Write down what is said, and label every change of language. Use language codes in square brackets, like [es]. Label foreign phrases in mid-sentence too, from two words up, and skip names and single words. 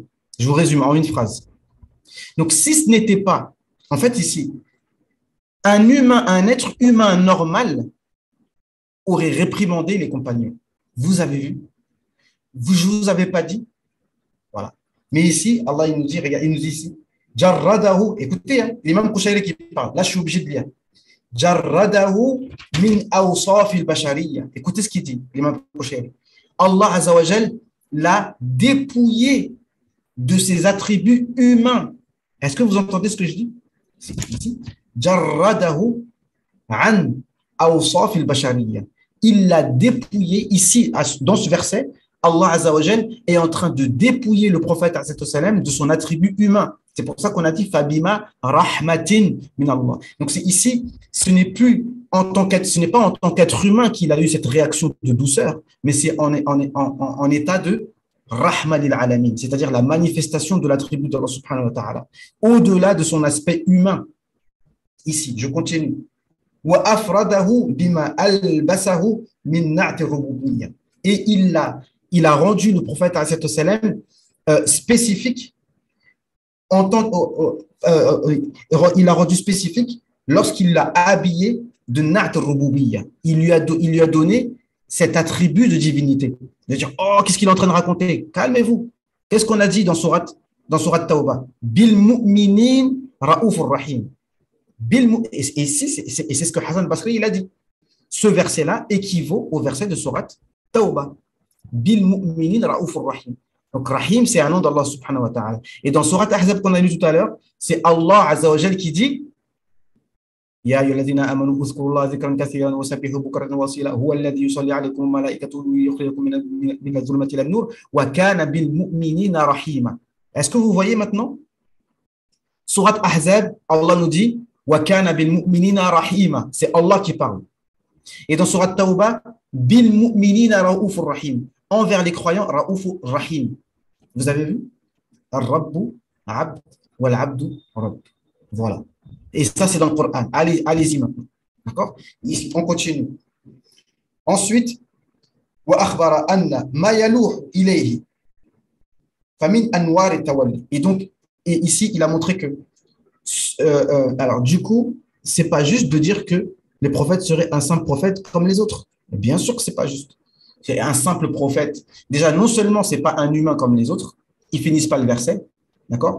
[fr] Je vous résume en une phrase. Donc, si ce n'était pas, en fait, ici, un être humain normal aurait réprimandé les compagnons. Vous avez vu? Je ne vous avais pas dit? Voilà. Mais ici, Allah, il nous dit, regarde, il nous dit ici, Jarradahu, écoutez, hein, l'imam Kushairi qui parle, là, je suis obligé de lire. [ar] جرده من أوصاف البشرية. [fr] Écoutez ce qu'il dit, l'imam Kushairi. Allah Azzawajal l'a dépouillé de ses attributs humains. Est-ce que vous entendez ce que je dis? C'est ici. [ar] جرده عن أوصاف البشرية. [fr] Il l'a dépouillé ici, dans ce verset. Allah Azzawajal est en train de dépouiller le prophète de son attribut humain. C'est pour ça qu'on a dit [ar] فبما رحمة من الله. [fr] Donc c'est ici, ce n'est pas en tant qu'être humain qu'il a eu cette réaction de douceur, mais c'est en état de [ar] رحمة للعالمين, [fr] c'est-à-dire la manifestation de l'attribut d'Allah [ar] سبحانه وتعالى, [fr] au-delà de son aspect humain. Ici, je continue. [ar] وأفرده بما ألبسه من نعت الربوبية. [fr] Et il a rendu le prophète spécifique en tant, il a rendu spécifique lorsqu'il l'a habillé de [ar] نعت الربوبية. [fr] Il lui a donné cet attribut de divinité. De dire, oh, qu'est-ce qu'il est en train de raconter? Calmez-vous. Qu'est-ce qu'on a dit dans Surat Tawbah? [ar] بالمؤمنين رؤوف رحيم. [fr] Et c'est ce que Hassan Basri il a dit. Ce verset-là équivaut au verset de Surat Tawbah. [ar] بالمؤمنين رؤوف رحيم. [fr] Donc, Rahim, c'est un nom d'Allah [ar] سبحانه وتعالى. [fr] Et dans Surat Ahzab qu'on a lu tout à l'heure, c'est Allah [ar] عز وجل [fr] qui dit [ar] يا أيها الذين آمنوا اذكروا الله ذكرا كثيرا وسبحوه بكرة وأصيلا هو الذي يصلي عليكم وملائكته ليخرجكم من الظلمات إلى النور وكان بالمؤمنين رحيما. [fr] Est-ce que vous voyez maintenant? Surat Ahzab, Allah nous dit [ar] وكان بالمؤمنين رحيما. [fr] C'est Allah qui parle. Et dans Surat Tawbah, [ar] بالمؤمنين رؤوف رحيم. [fr] Envers les croyants, [ar] رؤوف رحيم. [fr] Vous avez vu? [ar] الرب عبد والعبد رب. [fr] Voilà. Et ça, c'est dans le Coran. Allez-y maintenant. D'accord? On continue. Ensuite, [ar] وأخبر أن ما يؤول إليه فمن أنوار التولي. [fr] Et donc, ici, il a montré que, alors, du coup, c'est pas juste de dire que les prophètes seraient un simple prophète comme les autres. Bien sûr que c'est pas juste. C'est un simple prophète. Déjà, non seulement ce n'est pas un humain comme les autres, ils finissent pas le verset, d'accord?